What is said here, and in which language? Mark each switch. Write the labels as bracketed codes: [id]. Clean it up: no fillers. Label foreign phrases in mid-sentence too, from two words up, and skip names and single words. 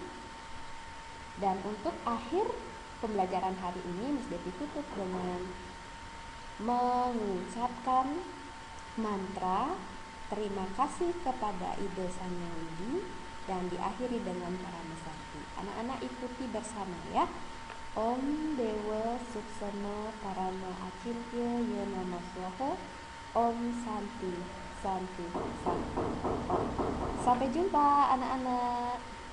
[id] Dan untuk akhir pembelajaran hari ini, Miss Devi tutup dengan mengucapkan mantra terima kasih kepada Ide Sang Hyang Widi dan diakhiri dengan [sa] para mesakti. [id] Anak-anak ikuti bersama ya. [sa] Om Dewa Suksana Parama Acintya Ye Namah Swaha. Om Santi Santi Santi Om. [id] Sampai jumpa anak-anak.